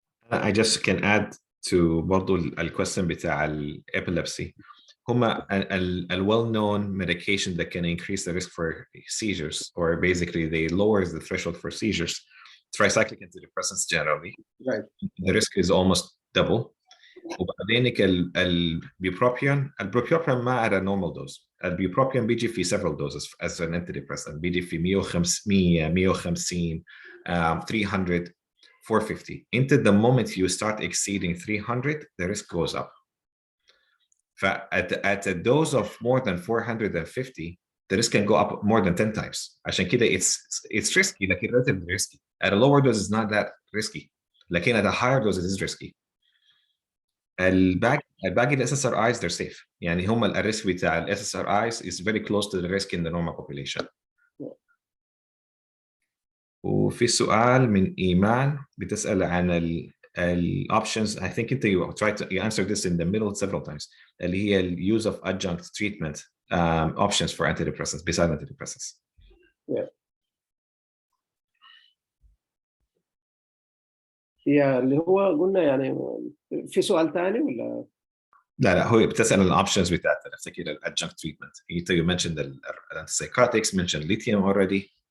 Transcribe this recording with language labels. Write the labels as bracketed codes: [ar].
[en] I just can add to [ar] برضو الquestion بتاع [en] epilepsy. [ar] هما [en] a well-known medication that can increase the risk for seizures, or basically they lower the threshold for seizures. Tricyclic antidepressants generally. Right. The risk is almost double. [ar] وبعدين البيبروبيون ما على [en] normal dose. [ar] البيبروبيون بيجي في [en] several doses as an antidepressant. [ar] بيجي في 100, 150, 300, 450. [en] Into the moment you start exceeding 300, the risk goes up. At a dose of more than 450, the risk can go up more than 10 times. [ar] عشان كده [en] it's risky, [ar] لكن [en] relatively risky. At a lower dose, it's not that risky. [ar] لكن [en] at a higher dose, it is risky. [ar] الباقي ال [en] SSRIs, they're safe. [ar] يعني هم الريسك بتاع ال [en] SSRIs is very close to the risk in the normal population. [ar] وفي سؤال من إيمان بتسأل عن ال options. [en] I think you tried to answer this in the middle several times. [ar] اللي هي ال [en] use of adjunct treatment options for antidepressants besides antidepressants. Yeah. [ar] يا اللي هو قلنا يعني في سؤال ثاني ولا؟ لا هو بتسأل الاوبشنز بتاعت افتكر الادجunct treatment. [en] You mentioned the antipsychotics, mentioned lithium already.